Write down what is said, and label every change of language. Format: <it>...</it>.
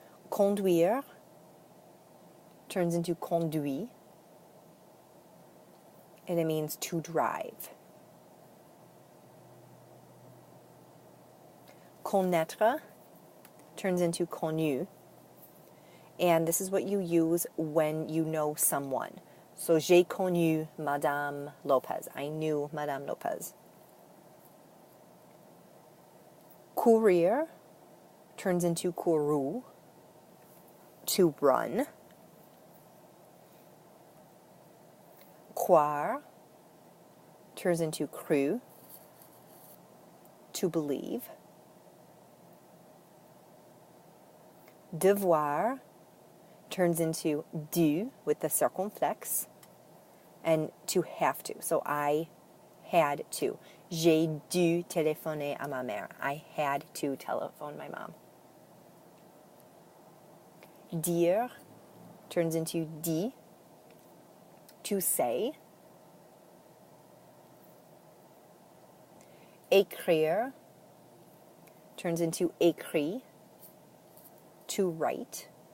<en>Conduire turns into conduit, and it means to drive. Connaître turns into connu, and this is what you use when you know someone.</en> <fr>So, j'ai connu Madame Lopez.</fr> <en>I knew Madame Lopez. Courir turns into couru, to run. Croire turns into cru, to believe. Devoir turns into dû with the circumflex, and to have to. So I had to.</en> <fr>J'ai dû téléphoner à ma mère.</fr> <en>I had to telephone my mom. Dire turns into dit, to say. Écrire turns into écrit, to write.</en>